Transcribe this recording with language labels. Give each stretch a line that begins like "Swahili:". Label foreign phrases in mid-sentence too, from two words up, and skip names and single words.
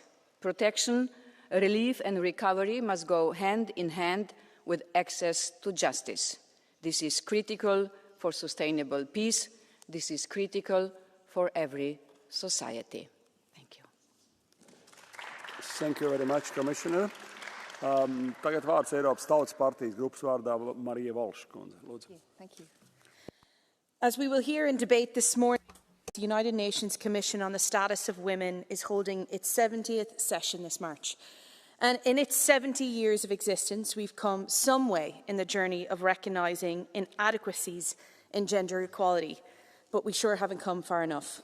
English: Protection, relief and recovery must go hand in hand with access to justice. This is critical for sustainable peace. This is critical for every society. Thank you. Thank you very much, Commissioner.
Latvian: Tagad vārds Eiropas Tautas partijas grupas vārdā Marija Walsh.
English: Thank you. As we will hear in debate this morning, the United Nations Commission on the Status of Women is holding its 70th session this March. And in its 70 years of existence, we've come some way in the journey of recognising inadequacies in gender equality, but we sure haven't come far enough.